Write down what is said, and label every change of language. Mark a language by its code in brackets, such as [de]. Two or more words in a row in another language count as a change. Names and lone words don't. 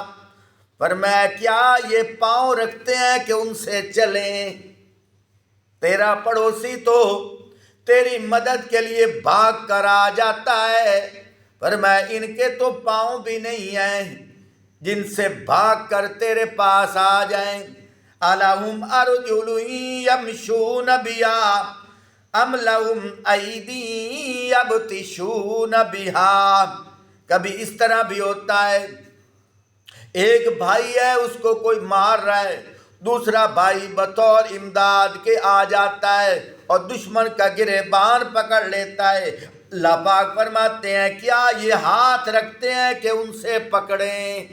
[ur] فرمایا کیا یہ پاؤں رکھتے ہیں کہ ان سے چلیں؟ تیرا پڑوسی تو تیری مدد کے لیے بھاگ کر آ جاتا ہے. فرمایا ان کے تو پاؤں بھی نہیں ہیں جن سے بھاگ کر تیرے پاس آ جائیں. [ar] أَلَهُمْ أَرْجُلٌ يَمْشُونَ بِهَا أَمْ لَهُمْ أَيْدٍ يَبْطِشُونَ بِهَا. [ur] کبھی اس طرح بھی ہوتا ہے، ایک بھائی ہے اس کو کوئی مار رہا ہے، دوسرا بھائی بطور امداد کے آ جاتا ہے اور دشمن کا گریبان پکڑ لیتا ہے. اللہ پاک فرماتے ہیں کیا یہ ہاتھ رکھتے ہیں کہ ان سے پکڑیں?